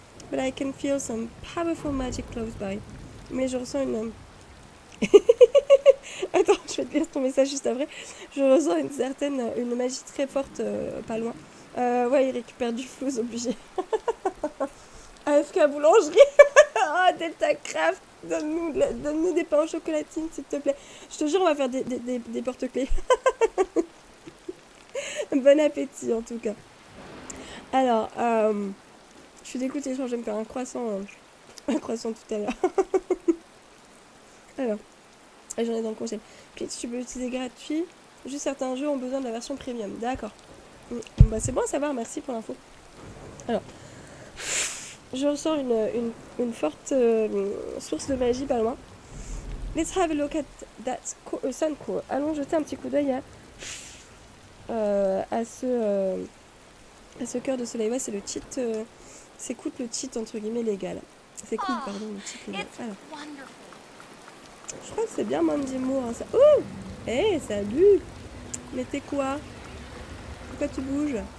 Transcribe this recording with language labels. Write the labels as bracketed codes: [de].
[en] But I can feel some powerful magic close by. [fr] Mais je ressens une... Attends, je vais te lire ton message juste après. Je ressens une magie très forte pas loin. Ouais, il récupère du flouze obligé. AFK boulangerie. Oh, Delta Craft. Donne-nous des pains en chocolatine, s'il te plaît. Je te jure, on va faire des porte-clés. Bon appétit, en tout cas. Alors, je suis dégoûtée, je vais me faire un croissant tout à l'heure. Alors, j'en ai dans le congé. Puis tu peux utiliser gratuit. Juste certains jeux ont besoin de la version premium. D'accord. Bah, c'est bon à savoir, merci pour l'info. Alors, je ressens une forte source de magie pas loin. [en] Let's have a look at that sun core. [fr] Allons jeter un petit coup d'œil à ce cœur de soleil. Ouais, c'est le cheat. C'est cool le cheat entre guillemets légal. C'est cool, pardon, le cheat légal. Alors, je crois que c'est bien Mandy Moore. Hein, ça... Oh, hey, salut. Mais t'es quoi? Pourquoi tu bouges?